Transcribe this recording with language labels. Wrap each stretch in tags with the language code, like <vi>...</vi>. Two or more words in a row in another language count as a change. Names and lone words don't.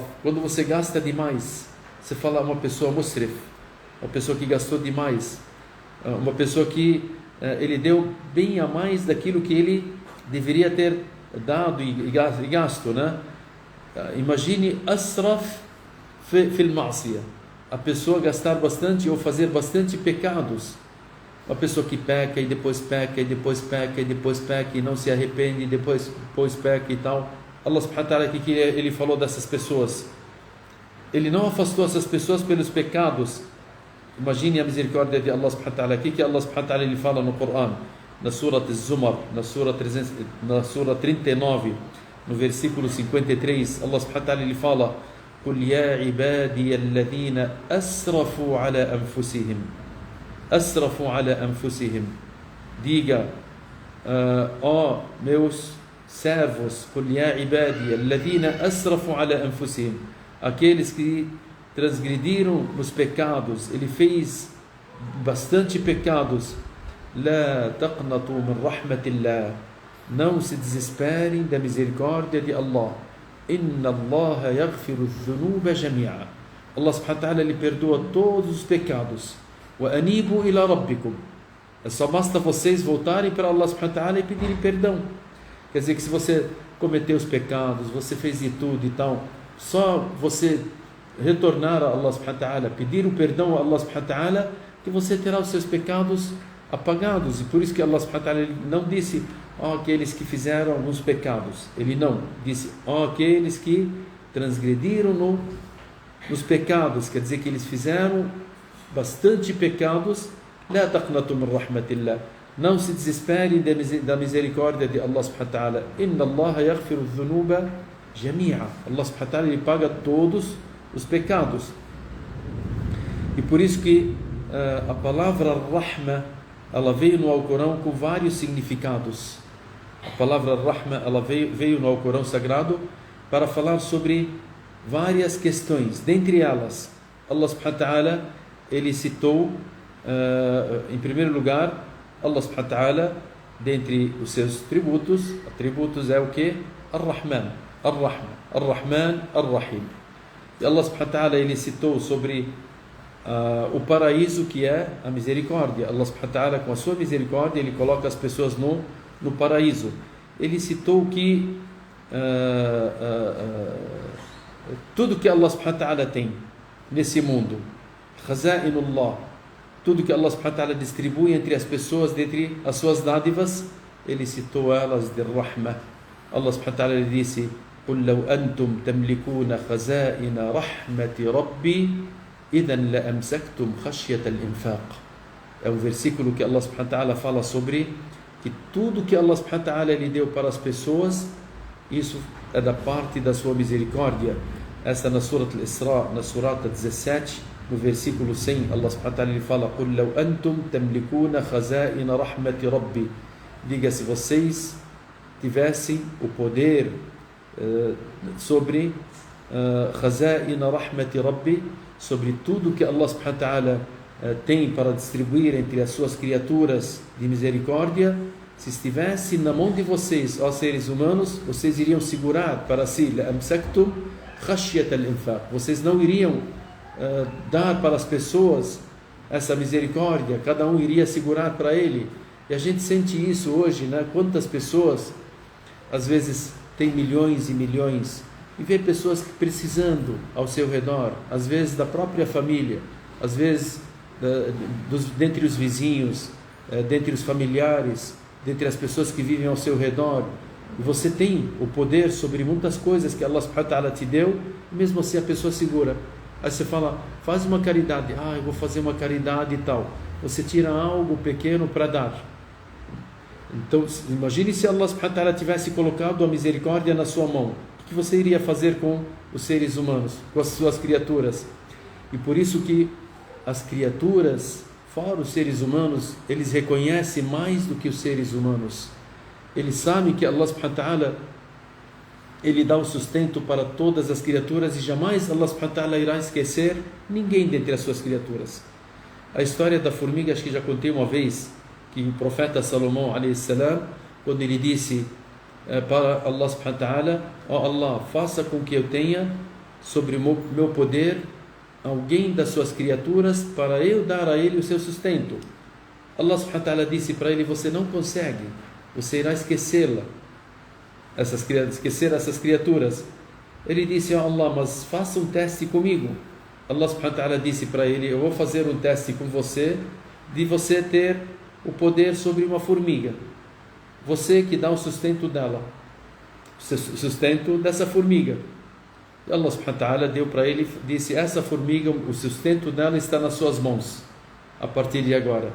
<pt>Quando você gasta demais. Você fala uma pessoa musrif, uma pessoa que gastou demais, uma pessoa que ele deu bem a mais daquilo que ele deveria ter dado e gasto, né? Imagine</pt> <ar>أسرف في المعصية,</ar> <pt>a pessoa gastar bastante ou fazer bastante pecados. Uma pessoa que peca e depois peca e depois peca e depois peca e não se arrepende e depois peca e tal.</pt> <ar>الله سبحانه وتعالى,</ar> <pt>o que ele falou dessas pessoas? Ele não afastou essas pessoas pelos pecados. Imagine a misericórdia de</pt> <ar>الله سبحانه وتعالى.</ar> <pt>O que</pt> <ar>الله سبحانه وتعالى</ar> <pt>ele fala no Corão? Na Surah Az-Zumar, na Surah 39, no versículo 53,</pt> <ar>الله سبحانه وتعالى</ar> <pt>ele fala:</pt> <ar>قُلْ يَا عِبَادِيَ الَّذِينَ أَسْرَفُوا عَلَى أَنفُسِهِمْ أَسْرَفُوا عَلَى أَنفُسِهِمْ.</ar> <pt>Diga, ó meus servos,</pt> <ar>قُلْ يَا عِبَادِيَ الَّذِينَ أَسْرَفُوا عَلَى أَنفُسِهِمْ,</ar> <pt>aqueles que transgrediram nos pecados. Ele fez bastante pecados.</pt> <ar>لا تقنطوا من رحمة الله,</ar> <pt>não se desesperem da misericórdia de Allah.</pt> <ar>إن الله يغفر الذنوب جميعا, الله سبحانه وتعالى</ar> <pt>ele perdoa todos os pecados.</pt> <ar>وأنيبوا إلى ربكم,</ar> <pt>só basta vocês voltarem para</pt> <ar>الله سبحانه وتعالى</ar> <pt>e pedirem perdão. Quer dizer que se você cometeu os pecados, você fez de tudo e tal, só você retornar a</pt> <ar>الله سبحانه وتعالى,</ar> <pt>pedir o perdão a</pt> <ar>الله سبحانه وتعالى,</ar> <pt>que você terá os seus pecados apagados. E por isso que</pt> <ar>الله سبحانه وتعالى</ar> <pt>ele não disse aqueles que fizeram alguns pecados, ele não disse aqueles que transgrediram nos pecados, quer dizer que eles fizeram bastante pecados.</pt> <ar>لا تقنطوا من رحمة الله,</ar> <pt>não se desesperem da misericórdia de</pt> <ar>الله سبحانه وتعالى. إن الله يغفر الذنوب جميعا, الله سبحانه وتعالى</ar> <pt>ele paga todos os pecados. E por isso que a palavra Rahma, ela veio no Alcorão com vários significados. A palavra Rahma, ela veio no Alcorão Sagrado para falar sobre várias questões. Dentre elas,</pt> <ar>الله سبحانه وتعالى</ar> <pt>ele citou em primeiro lugar,</pt> <ar>الله سبحانه وتعالى,</ar> <pt>dentre os seus atributos é o que? Ar-Rahman, Ar-Rahman, Ar-Rahim. E</pt> <ar>الله سبحانه وتعالى</ar> <pt>ele citou sobre o paraíso, que é a misericórdia.</pt> <ar>الله سبحانه وتعالى,</ar> <pt>com a sua misericórdia, ele coloca as pessoas no paraíso. Ele citou que tudo que</pt> <ar>الله سبحانه وتعالى</ar> <pt>tem nesse mundo, Khaza'inullah, tudo que</pt> <ar>الله سبحانه وتعالى</ar> <pt>distribui entre as pessoas, dentre as suas dádivas, ele citou elas de Rahmah.</pt> <ar>الله سبحانه وتعالى</ar> <pt>ele disse:</pt> <ar>قُلْ لَوْ أَنْتُمْ تَمْلِكُونَ خَزَائِنَ رَحْمَةِ رَبِّي إِذًا لَأَمْسَكْتُمْ خَشْيَةَ الْإِنْفَاقِ.</ar> <pt>É um versículo que</pt> <ar>الله سبحانه وتعالى</ar> <pt>fala sobre que tudo que</pt> <ar>الله سبحانه وتعالى</ar> <pt>ele deu para as pessoas, isso é da parte da sua misericórdia. Essa na Surat Al-Isra, na Surata 17, no versículo 100,</pt> <ar>الله سبحانه وتعالى</ar> <pt>ele fala:</pt> <ar>قُلْ لَوْ أَنْتُمْ تَمْلِكُونَ خَزَائِنَ رَحْمَةِ رَبِّي.</ar> <pt>Diga, se vocês tivessem o poder sobre</pt> <ar>خَزَائِنَ رَحْمَةِ رَبِّي,</ar> <pt>sobre tudo que</pt> <ar>الله سبحانه وتعالى</ar> <pt>tem para distribuir entre as suas criaturas de misericórdia, se estivesse na mão de vocês, ó seres humanos, vocês iriam segurar para si,</pt> <ar>لَأَمْسَكْتُمْ خَشْيَةَ الْإِنْفَاقِ,</ar> <pt>vocês não iriam dar para as pessoas essa misericórdia, cada um iria segurar para ele. E a gente sente isso hoje, né? Quantas pessoas às vezes têm milhões e milhões e vê pessoas precisando ao seu redor, às vezes da própria família, às vezes dentre os vizinhos, dentre os familiares, dentre as pessoas que vivem ao seu redor. E você tem o poder sobre muitas coisas que</pt> <ar>الله سبحانه وتعالى</ar> <pt>te deu, e mesmo assim a pessoa segura. Aí você fala: faz uma caridade. Eu vou fazer uma caridade e tal. Você tira algo pequeno para dar. Então imagine se</pt> <ar>الله سبحانه وتعالى</ar> <pt>tivesse colocado a misericórdia na sua mão, o que você iria fazer com os seres humanos, com as suas criaturas? E por isso que as criaturas, fora os seres humanos, eles reconhecem mais do que os seres humanos. Eles sabem que</pt> <ar>الله سبحانه وتعالى</ar> <pt>ele dá o sustento para todas as criaturas, e jamais</pt> <ar>الله سبحانه وتعالى</ar> <pt>irá esquecer ninguém dentre as suas criaturas. A história da formiga, acho que já contei uma vez, que o profeta Salomão</pt> <ar>عليه السلام,</ar> <pt>quando ele disse para</pt> <ar>الله سبحانه وتعالى:</ar> <pt>ó Allah, faça com que eu tenha sobre o meu poder alguém das suas criaturas para eu dar a ele o seu sustento.</pt> <ar>الله سبحانه وتعالى</ar> <pt>disse para ele: você não consegue, você irá esquecê-la. esquecer essas criaturas. Ele disse: "Oh Allah, mas faça um teste comigo."</pt> <ar>الله سبحانه وتعالى</ar> <pt>disse para ele: "Eu vou fazer um teste com você, de você ter o poder sobre uma formiga. Você que dá o sustento dela, o sustento dessa formiga." E</pt> <ar>الله سبحانه وتعالى</ar> <pt>deu para ele, disse: "Essa formiga, o sustento dela está nas suas mãos, a partir de agora."</pt>